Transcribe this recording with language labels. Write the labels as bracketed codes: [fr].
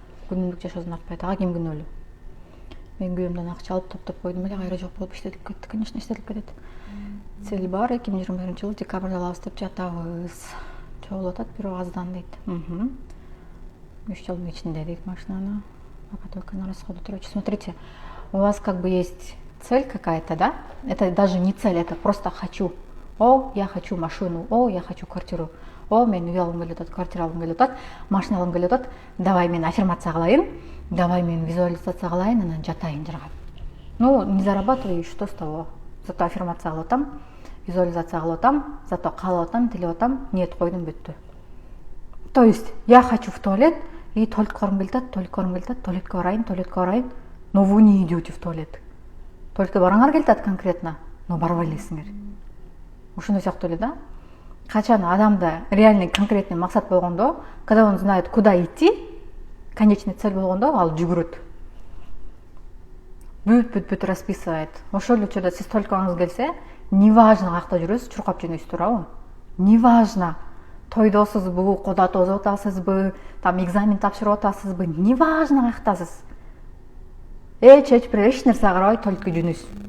[ky] Күнүмдүк жашоосун артпайт. Ага ким күнөөлүү? Мен күйөөмдөн акча алып топтоп койдум эле, кайра жок болуп иштетип кетти. Конечно, иштетип кетет. Цель бар, 2021-жылы декабрда алабыз деп жатабыз. Чогулуп атат, бирок аздан дейт. 3 жылдын ичинде дейт машинаны. [ru] Пока только на расходы трачу. Смотрите, у вас как бы есть цель какая-то, да? Это даже не цель, это просто хочу. О, я хочу машину. О, я хочу квартиру. [ky] О, мен үй алгым келип атат, квартира алгым келип атат, машина алгым келип атат. Давай мен аффирмация кылайын, давай мен визуализация кылайын, анан жатайын жыргап. [ru] Ну, не зарабатываю, что с того? Зато [ky] аффирмация кылып атам, визуализация кылып атам, зато каалап атам, тилеп атам, ниет койдум, бүттү. [ru] То есть я хочу в туалет, и [ky] туалетке баргым келип атат, туалетке барайын. [ru] Но вы не идете в туалет. [ky] Туалетке бараңар келип атат конкретно, но барбай элесиңер. Ушундай сыяктуу эле да. Качан адамда реальный конкретный максат болгондо, [ru] когда он знает, куда идти, конечная цель [ky] болгондо, ал жүгүрөт. Бүт расписывает. Ошол эле учурда сиз туалеткаңыз келсе, неважно каякта жүрөсүз, чуркап жөнөйсүз, туурабы? Неважно. Тойдосузбу, кода тозуп атасызбы, там экзамен тапшырып атасызбы, неважно каяктасыз. Эч нерсе карабай туалетке жөнөйсүз.